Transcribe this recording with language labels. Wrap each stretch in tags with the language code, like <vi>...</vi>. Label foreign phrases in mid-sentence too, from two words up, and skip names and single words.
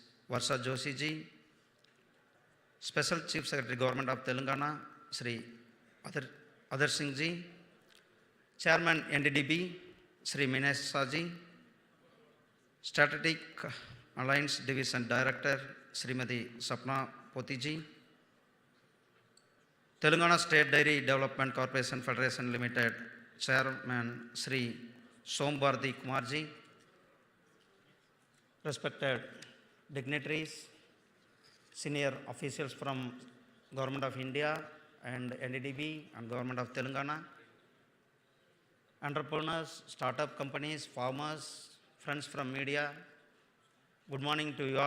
<en>Varsha Joshi ji, Special Chief Secretary, Government of Telangana, Sri Adar Singh ji, Chairman NDDB, Sri Minesh Saji, Strategic Alliance Division Director, Srimati Sapna Potiji, Telangana State Dairy Development Corporation Federation Limited Chairman Sri Sombhardi Kumarji, respected dignitaries, senior officials from Government of India and NDDB and Government of Telangana, entrepreneurs, startup companies, farmers, friends from media, good morning to you all.</en>